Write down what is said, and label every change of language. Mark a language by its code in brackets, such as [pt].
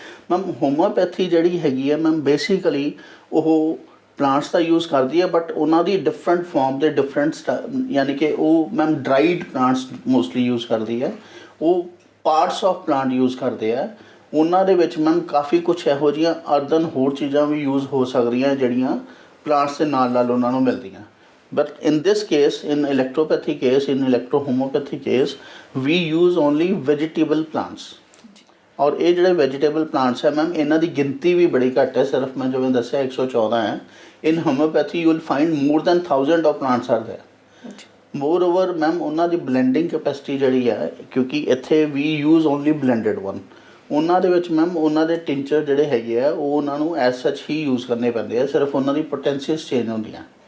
[pa] Ma'am homeopathy ਜਿਹੜੀ ਹੈਗੀ ਹੈ ਮੈਮ ਬੇਸਿਕਲੀ ਉਹ ਪਲਾਂਟਸ ਦਾ ਯੂਜ਼ ਕਰਦੀ ਹੈ, ਬਟ ਉਹਨਾਂ ਦੀ ਡਿਫਰੈਂਟ ਫਾਰਮ ਦੇ ਡਿਫਰੈਂਟ ਯਾਨੀ ਕਿ ਉਹ ma'am dried plants mostly use ਕਰਦੀ ਹੈ, ਉਹ ਪਾਰਟਸ ਆਫ ਪਲਾਂਟ ਯੂਜ਼ ਕਰਦੇ ਆ। ਉਹਨਾਂ ਦੇ ਵਿੱਚ ਮੈਮ ਕਾਫੀ ਕੁਛ ਇਹੋ ਜਿਹੀਆਂ ਅਰਦਨ ਹੋਰ ਚੀਜ਼ਾਂ ਵੀ ਯੂਜ਼ ਹੋ ਸਕਦੀਆਂ ਜਿਹੜੀਆਂ ਪਲਾਂਟਸ ਦੇ ਨਾਲ ਉਹਨਾਂ ਨੂੰ ਮਿਲਦੀਆਂ। [en] But in this case, in electropathy case, in electrohomeopathy case, we use only vegetable plants. [pa] ਔਰ ਇਹ ਜਿਹੜੇ ਵੈਜੀਟੇਬਲ ਪਲਾਂਟਸ ਹੈ ਮੈਮ ਇਹਨਾਂ ਦੀ ਗਿਣਤੀ ਵੀ ਬੜੀ ਘੱਟ ਹੈ, ਸਿਰਫ ਮੈਂ ਜਿਵੇਂ ਦੱਸਿਆ 114 ਹੈ। [en] In homeopathy you will find more than 1000 of plants are there. [pa] More over ma'am ਉਹਨਾਂ ਦੀ ਬਲੈਂਡਿੰਗ ਕੈਪੈਸਿਟੀ ਜਿਹੜੀ ਹੈ, ਕਿਉਂਕਿ ਇੱਥੇ ਵੀ ਯੂਜ਼ ਓਨਲੀ ਬਲੈਂਡਡ ਵਨ, ਉਹਨਾਂ ਦੇ ਵਿੱਚ ਮੈਮ ਉਹਨਾਂ ਦੇ ਟਿੰਚਰ ਜਿਹੜੇ ਹੈਗੇ ਆ ਉਹ ਉਹਨਾਂ ਨੂੰ ਐਜ਼ ਸੱਚ ਹੀ ਯੂਜ਼ ਕਰਨੇ ਪੈਂਦੇ ਆ, ਸਿਰਫ ਉਹਨਾਂ ਦੀ ਪੋਟੈਂਸ਼ੀਅਸ ਚੇਂਜ ਹੁੰਦੀਆਂ।